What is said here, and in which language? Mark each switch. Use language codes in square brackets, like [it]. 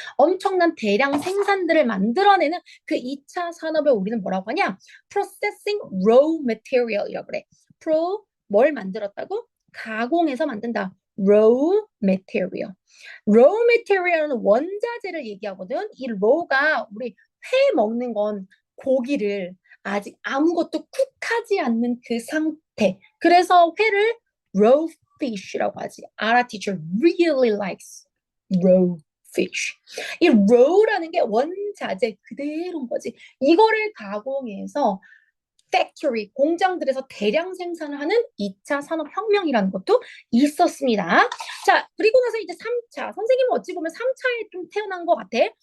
[ko] 엄청난 대량 생산들을 만들어내는 그 2차 산업을 우리는 뭐라고 하냐? [en] processing raw material이라고 [ko] 그래. 뭘 만들었다고? 가공해서 만든다. raw material. raw material은 원자재를 얘기하거든. 이 raw가 우리 회 먹는 건 고기를 아직 아무것도 쿡하지 않는 그 상태. 그래서 회를 raw fish라고 하지. [en] Ara teacher really likes raw fish. [ko] 이 raw라는 게 원자재 그대로인 거지. 이거를 가공해서 팩토리, 공장들에서 대량 생산을 하는 2차 산업혁명이라는 것도 있었습니다. 자, 그리고 나서 이제 3차. 선생님은 어찌 보면 3차에 좀 태어난 것 같아.